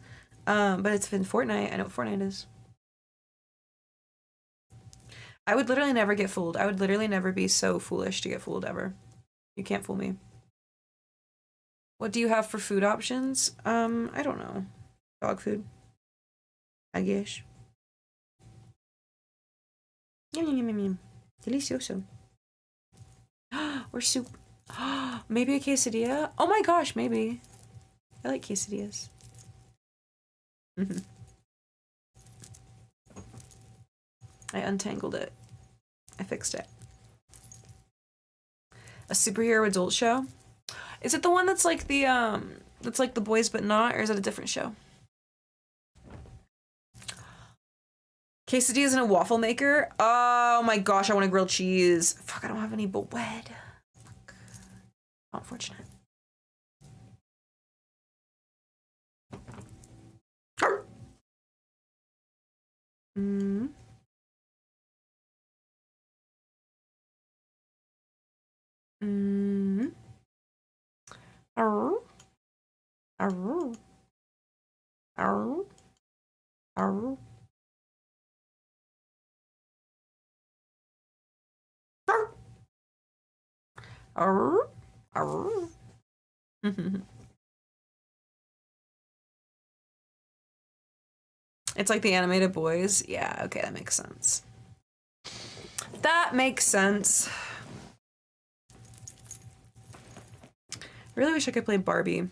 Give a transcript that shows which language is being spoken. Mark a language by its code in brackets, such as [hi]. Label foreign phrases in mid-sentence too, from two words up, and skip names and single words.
[en] But it's in Fortnite. I know what Fortnite is. I would literally never get fooled. I would literally never be so foolish to get fooled ever. You can't fool me. What do you have for food options? I don't know. Dog food, I guess. Yum, yum, yum, yum, yum. Delicioso. Or soup. Maybe a quesadilla? Oh my gosh, maybe. I like quesadillas. I untangled it. I fixed it. A superhero adult show? Is it the one that's like the Boys But Not, or is it a different show? Quesadillas in a waffle maker? Oh my gosh, I want a grilled cheese. Fuck, I don't have any but wed. Fuck. Unfortunate. Mm. Mm. Arr. Arr. Arr. Arr. Arr. Arr. It's like the animated boys. Yeah, okay, that makes sense. That makes sense. I really wish I could play Barbie.